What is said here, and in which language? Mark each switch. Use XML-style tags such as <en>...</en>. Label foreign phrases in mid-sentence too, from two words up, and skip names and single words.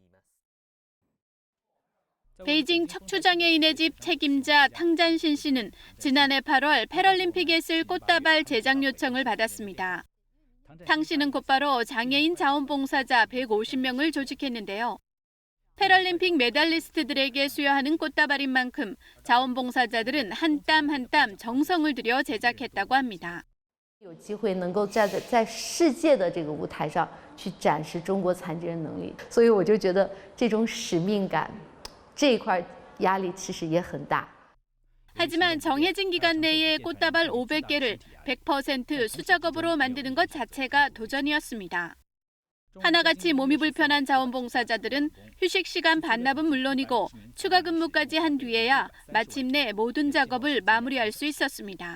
<ko>베이징 척추장애인의 집 책임자 탕잔신 씨는 지난해 8월 패럴림픽에 쓸 꽃다발 제작 요청을 받았습니다. 탕 씨는 곧바로 장애인 자원봉사자 150명을 조직했는데요. 패럴림픽 메달리스트들에게 수여하는 꽃다발인 만큼 자원봉사자들은 한 땀 한 땀 정성을 들여 제작했다고 합니다.</ko> <zh>有机会能够站在世界的这个舞台上去展示中国残疾人能力，所以我就觉得这种使命感这一块压力其实也很大。</zh> <ko>하지만 정해진 기간 내에 꽃다발 500개를 100% 수작업으로 만드는 것 자체가 도전이었습니다. 하나같이 몸이 불편한 자원봉사자들은 휴식 시간 반납은 물론이고 추가 근무까지 한 뒤에야 마침내 모든 작업을 마무리할 수 있었습니다.</ko>